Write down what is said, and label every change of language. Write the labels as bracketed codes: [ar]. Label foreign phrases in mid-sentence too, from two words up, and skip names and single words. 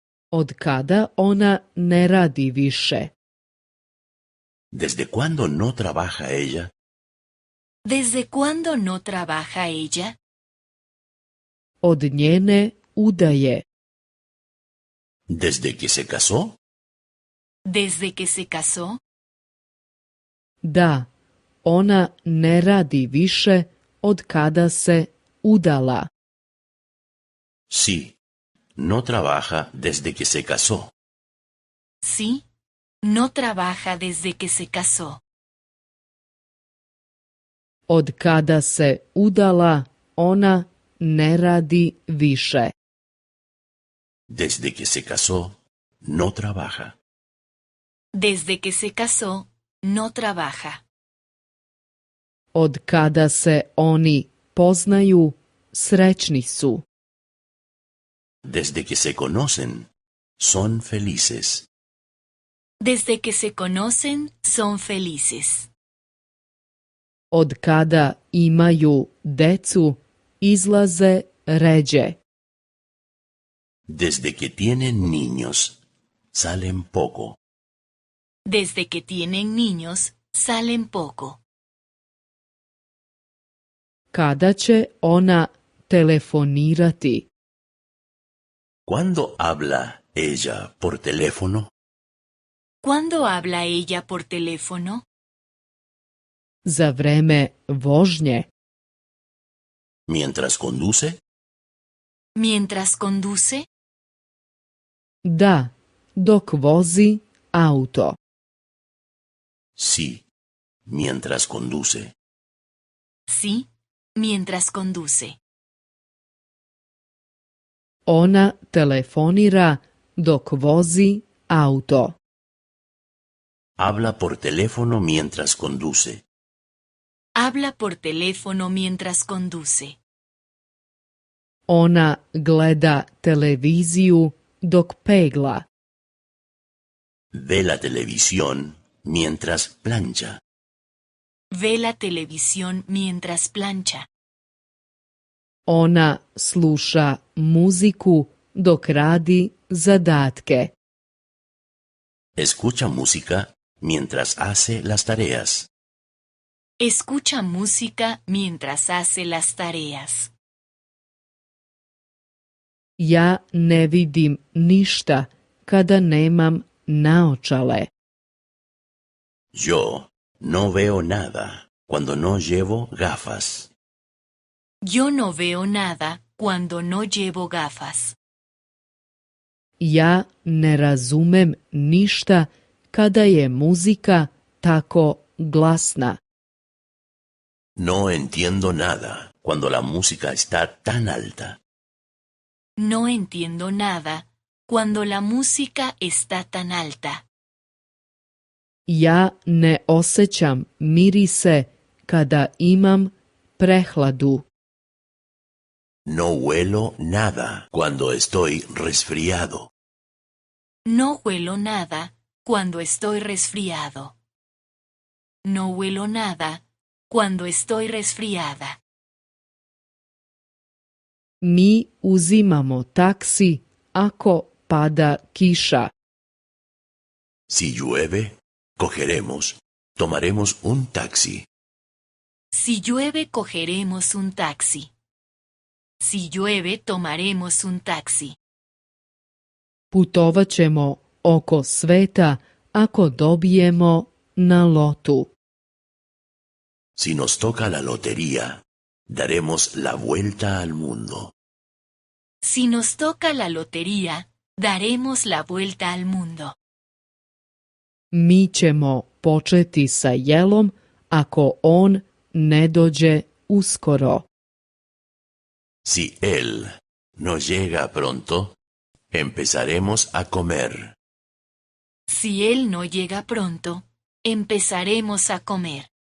[sr] Od kada ona ne radi više? [es] ¿Desde cuándo no trabaja ella? ¿Desde cuándo no trabaja ella? [sr] Od njene udaje. [es] ¿Desde que se casó? ¿Desde que se casó? [sr] Da, ona ne radi više od kada se udala. [es] Sí, no trabaja desde que se casó. Sí, no trabaja desde que se casó. [sr] Od kada se udala, ona ne radi više. [es] Desde que se casó, no trabaja. Desde que se casó, no trabaja. [sr] Od kada se oni poznaju, srećni su. [es] Desde que se conocen, son felices. Desde que se conocen, son felices. [sr] Od kada imaju decu, izlaze ređe. [es] Desde que tienen niños, salen poco. Desde que tienen niños, salen poco. [sr] Kada će ona telefonirati? [es] ¿Cuándo habla ella por teléfono? ¿Cuándo habla ella por teléfono? [sr] Za vreme vožnje? [es] ¿Mientras conduce? ¿Mientras conduce? [sr] Da, dok vozi auto. [es] Sí, mientras conduce. Sí, mientras conduce. [sr] Ona telefonira dok vozi auto. [es] Habla por teléfono mientras conduce. Habla por teléfono mientras conduce. [sr] Ona gleda televiziju dok pegla. [es] Ve la televisión mientras plancha. Ve la televisión mientras plancha. [sr] Ona sluša muziku dok radi zadatke. [es] Escucha música mientras hace las tareas. Escucha música mientras hace las tareas. [sr] Ja ne vidim ništa kada nemam naočale. [es] Yo no veo nada cuando no llevo gafas. Yo no veo nada cuando no llevo gafas. [sr] Ja ne razumem ništa kada je muzika tako glasna. [es] No entiendo nada cuando la música está tan alta. No entiendo nada cuando la música está tan alta. [sr] Ja ne osjećam mirise kada imam prehladu. [es] No huelo nada cuando estoy resfriado. No huelo nada cuando estoy resfriado. No huelo nada cuando estoy resfriada. [sr] Mi uzimamo taksi ako pada kiša. [es] Si llueve, tomaremos un taxi. Si llueve, cogeremos un taxi. Si llueve, tomaremos un taxi. [sr] Putovat ćemo oko sveta ako dobijemo na lotu. [es] Si nos toca la lotería, daremos la vuelta al mundo. Si nos toca la lotería, daremos la vuelta al mundo. [sr] Mi ćemo početi sa jelom ako on ne dođe uskoro. [es] Si él no llega pronto, empezaremos a comer. Si él no llega pronto, empezaremos a comer.